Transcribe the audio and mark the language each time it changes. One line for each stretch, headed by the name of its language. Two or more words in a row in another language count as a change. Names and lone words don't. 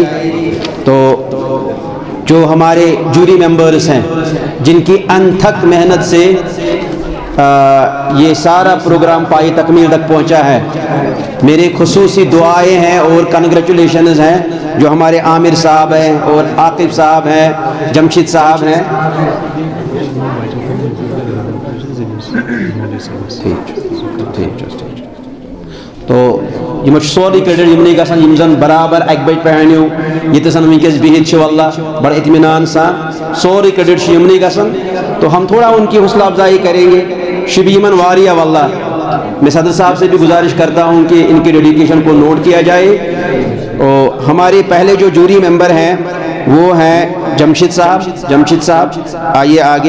Urdu: تو جو ہمارے
English: jury members
Urdu: ہیں جن کی انتھک محنت سے یہ سارا پروگرام پائی تکمیل تک پہنچا ہے, میرے خصوصی دعائیں ہیں اور کنگریچولیشنز ہیں جو ہمارے عامر صاحب ہیں اور عاقب صاحب ہیں, جمشید صاحب ہیں.
Kashmiri: تو یہ سوری کریڈٹ یمنی گژھان یم زن برابر 1 بجے پہنیو یہ زن ونکس بہت واللہ بڑا اطمینان سان سوری کریڈٹ یمنی گژھان.
Urdu: تو ہم تھوڑا ان کی حوصلہ افزائی کریں گے.
Kashmiri: شبی یمن واریہ واللہ.
Urdu: میں صدر صاحب سے بھی گزارش کرتا ہوں کہ ان کی ڈیڈیکیشن کو نوٹ کیا جائے. اور ہمارے پہلے جو
English: jury member
Urdu: ہیں وہ ہیں جمشید صاحب آئیے آگے.